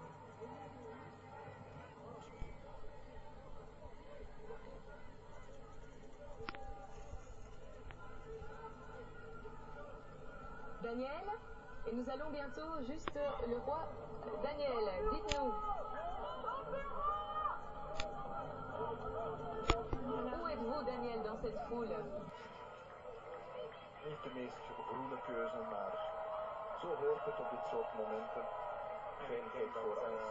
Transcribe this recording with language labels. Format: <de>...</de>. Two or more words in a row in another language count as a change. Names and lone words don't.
<fr>Daniel, et nous allons bientôt juste le roi. Daniel, dites-nous. Où êtes-vous, Daniel, dans cette foule?</fr> <nl>Niet de meest groene keuze, maar zo hoort het op dit soort momenten. Veiligheid voor alles.</nl>